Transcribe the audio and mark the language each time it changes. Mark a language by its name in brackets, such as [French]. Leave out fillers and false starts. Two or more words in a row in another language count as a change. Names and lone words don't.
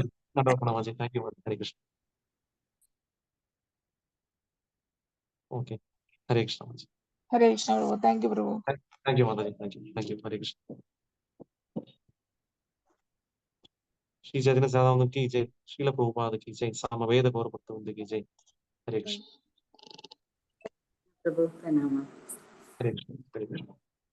[Malayalam] മാജി. [English] thank you. [Malayalam] ഹരേ കൃഷ്ണ. ഓക്കെ. ഹരേ കൃഷ്ണ മാജി. ഹരേ കൃഷ്ണ പ്രഭു. [English] thank you [Malayalam] പ്രഭു. [English] thank you [Hindi] മാതാജി. [English] thank you. [Hindi] ഹരേ കൃഷ്ണ. ശ്രീ ചൈതന്യ സദാനന്ദ की जय, श्रील प्रभुपाद की जय, सामवेद गौर भक्तवृंद की जय. हरे कृष्ण. प्रभु प्रणाम. हरे कृष्ण. हरे कृष्ण.